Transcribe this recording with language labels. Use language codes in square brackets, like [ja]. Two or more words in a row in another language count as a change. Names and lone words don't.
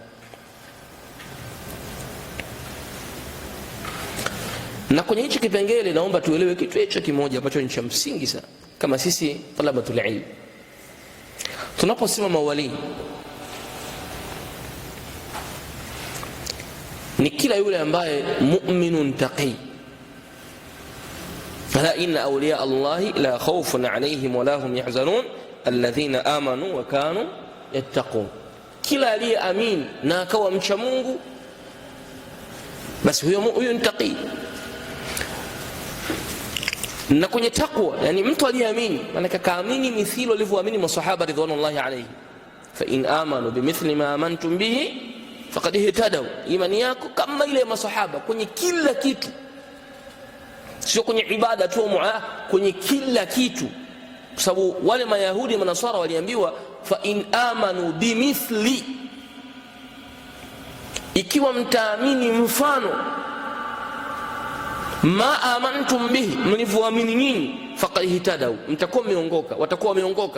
[sw] Na kwenye hichi kipengele naomba tuelewe kitu hicho kimoja ambacho ni cha msingi sana kama sisi [ar] طلبة العلم. [sw] Tunaposema mawali ni kila yule ambaye [ar] مؤمن تقي ألا إن أولياء الله لا خوف عليهم ولا هم يحزنون الذين آمنوا وكانوا يتقون. [sw] Kila aliyeamini na akawa mcha Mungu, basi huyo ni taqi. Na kwenye taqwa, yani mtu aliyeamini, maana kaamini mithili walivyoamini masahaba [ar] رضوان الله عليه. فإن آمنوا بمثل ما آمنتم به فقد اهتدوا. [sw] Imani yako kama ile ya masahaba kwenye kila kitu, sio kwenye ibada tu, kwenye kila kitu. Kwa sababu wale mayahudi manasara waliambiwa [ar] فإن آمنوا بمثل, [sw] ikiwa mtaamini mfano [ar] ما آمنتم به, [sw] mlivyoamini nyinyi, [ar] فقد اهتدوا, [sw] mtakuwa mmeongoka, watakuwa wameongoka.